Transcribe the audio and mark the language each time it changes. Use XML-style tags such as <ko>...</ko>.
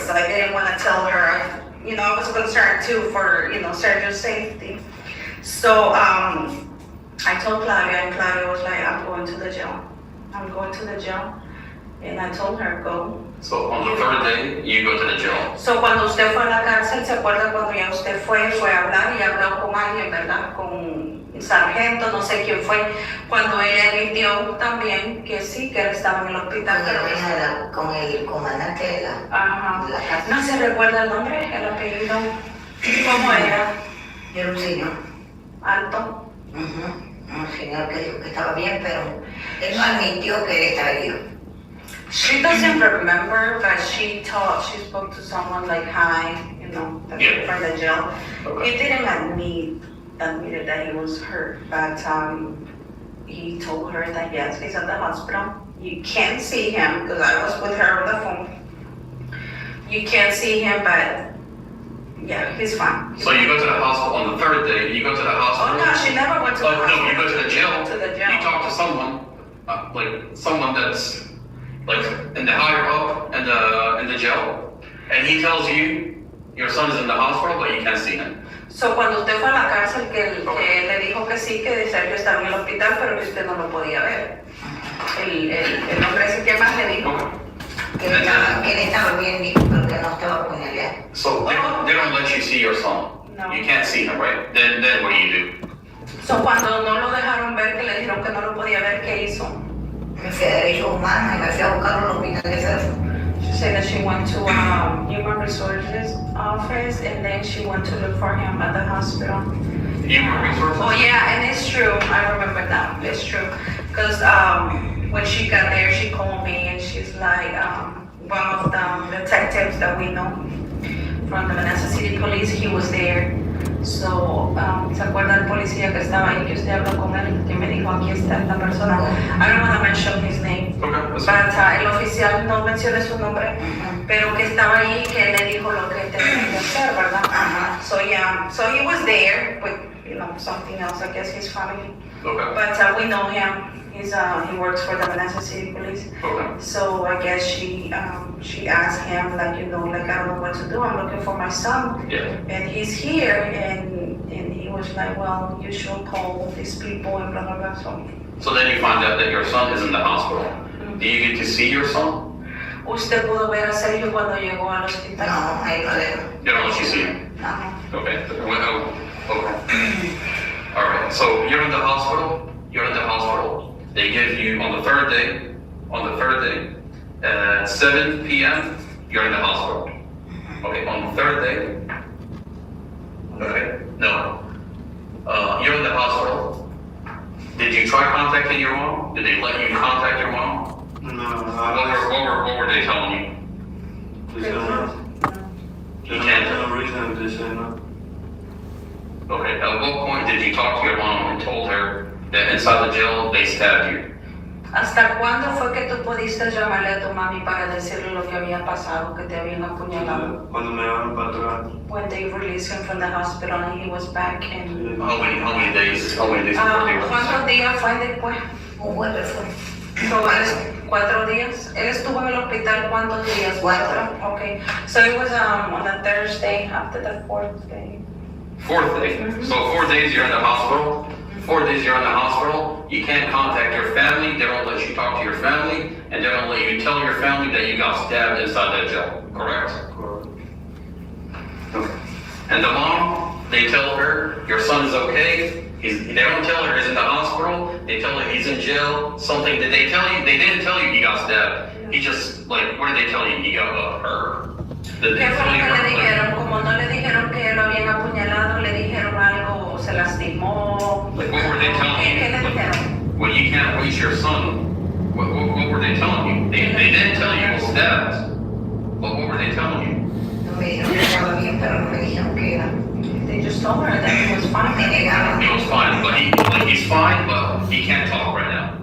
<en>so I didn't want to tell her. I was concerned too for Sergio's safety. So I told Claudia, and Claudia was like, I'm going to the jail. I'm going to the jail. And I told her, go. So on the third day, you go to the jail.</en> <es>So cuando usted fue a la cárcel, ¿se acuerda cuando ya usted fue a hablar y habló con alguien, verdad? Con un sargento, no sé quién fue. Cuando ella admitió también que sí, que él estaba en el hospital, pero que Con el comandante de la Ajá. casa. ¿No se recuerda el nombre, el apellido? ¿Cómo era? Era un señor. Alto. Un señor que dijo que estaba bien, pero él no admitió que él estaba herido.</es> <en>She doesn't remember, but she spoke to someone like, hi, Yeah. from the jail. Okay. He didn't admit that he was hurt, but he told her that yes, he's at the hospital. You can't see him, because I was with her on the phone. You can't see him, but yeah, he's fine. So you go to the hospital on the third day, you go to the Oh hospital. no, she never went to the Oh, hospital. no, you go to the jail. To the jail. You talk to someone, someone that's in the higher up in the jail, and he tells you your son is in the hospital, but you can't see him.</en> <es>So, cuando usted fue a la cárcel, que le dijo que sí, que Sergio estaba en el hospital, pero que usted no lo podía ver. El hombre ese que más le dijo.</es> <en>Okay.</en> <es>Que él estaba bien, dijo, pero que no estaba apuñaleado.</es> <en>So they don't let you see your son. No. You can't see him, right? Then what do you do?</en> <es>So, cuando no lo dejaron ver, que le dijeron que no lo podía ver, ¿qué hizo? Me fui a Derechos Humanos y me fui a buscarlo al hospital de Cerro.</es> <en>She said that she went to Human Resources office, and then she went to look for him at the hospital. Human resources? Oh yeah, and it's true. I remember that. It's true. Because when she got there, she called me and she's like, one of the detectives that we know from the Manassas City Police, he was there.</en> <es>So, ¿se acuerda el policía que estaba ahí, que usted habló con él, que me dijo, aquí está esta persona?</es> <en>I don't want to mention his name. Okay, that's fine.</en> <es>But, el oficial no menciona su nombre, pero que estaba ahí, que le dijo lo que tenía que hacer, ¿verdad? Ajá.</es> <en>So, yeah, so he was there with, something else, I guess his family. Okay, But we know him. He works for the Manassas City Police. okay. So I guess she asked him, like, I don't know what to do. I'm looking for my son, Yeah. and he's here. And he was like, well, you should call these people and blah blah blah. So then you find out that your son is in the hospital. Do you get to see your son?</en> <es>¿Usted pudo ver a Sergio cuando llegó al hospital? No, ahí no le.</es> <en>You don't let you see him? No. Okay. Well, okay. All right. So you're in the hospital. You're in the hospital. They give you on the third day. At 7 p.m. You're in the hospital. Okay. On the third day. Okay. No. You're in the hospital. Did you try contacting your mom? Did they let you contact your mom? No, What were they telling you? they say no. You can't. There's no reason they say no. Okay, at what point did you talk to your mom and told her that inside the jail they stabbed you?</en> <es>¿Hasta cuándo fue que tú pudiste llamarle a tu mami para decirle lo que había pasado, que te habían apuñalado? Cuando me llaman para atrás,</es> <en>When they released him from the hospital and he was back in... How many days before they were?</en> <es>¿Cuántos días fue después? Un jueves fue.</es> <en>So, 4 días.</en> <es>Él estuvo en el hospital ¿cuántos días? 4.</es> <en>Okay. So it was on a Thursday after the 4th day. Fourth day. So 4 days you're in the hospital. 4 days you're in the hospital. You can't contact your family. They don't let you talk to your family, and they don't let you tell your family that you got stabbed inside that jail. Correct? Okay. And the mom, they tell her your son is okay. They don't tell her he's in the hospital. They tell her he's in jail. Something did they tell you? They didn't tell you he got stabbed. He just what did they tell you? He got hurt. Did they</en> <es>¿Qué fue</es> <en>tell</en> <es>lo</es> <en>you</en> <es>que le</es> <en>hurt?</en> <es>dijeron? Como no le dijeron que lo habían apuñalado, le dijeron algo, o se lastimó.</es> <en>Like what were they telling you?</en> <es>¿Qué le dijeron?</es> <en>Well, you can't reach your son. What were they telling you? They didn't tell you he was stabbed. But what were they telling you?</en> <es>No me dijeron que estaba bien, pero no me dijeron que era.</es> <en>They just told her that he was fine.</en> <es>Me negaban.</es> <en>He was fine, but he's fine, but he can't talk right now.</en>